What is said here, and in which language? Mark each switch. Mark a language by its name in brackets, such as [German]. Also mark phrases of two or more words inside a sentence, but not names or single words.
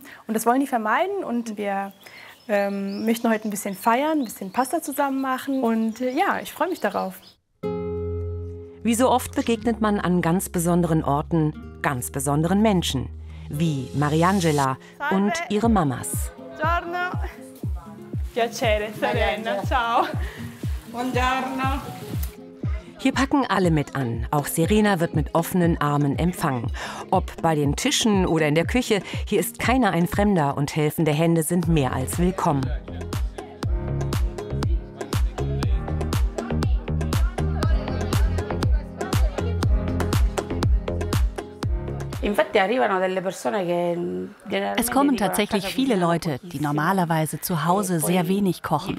[German] Und das wollen die vermeiden. Und wir möchten heute ein bisschen feiern, ein bisschen Pasta zusammen machen. Und ja, ich freue mich darauf. Wie so oft begegnet man an ganz besonderen Orten ganz besonderen Menschen. Wie Mariangela und ihre Mamas. [Italian] Buongiorno. Piacere, Serena. Ciao. Buongiorno. [German] Hier packen alle mit an. Auch Serena wird mit offenen Armen empfangen. Ob bei den Tischen oder in der Küche, hier ist keiner ein Fremder und helfende Hände sind mehr als willkommen. Es kommen tatsächlich viele Leute, die normalerweise zu Hause sehr wenig kochen.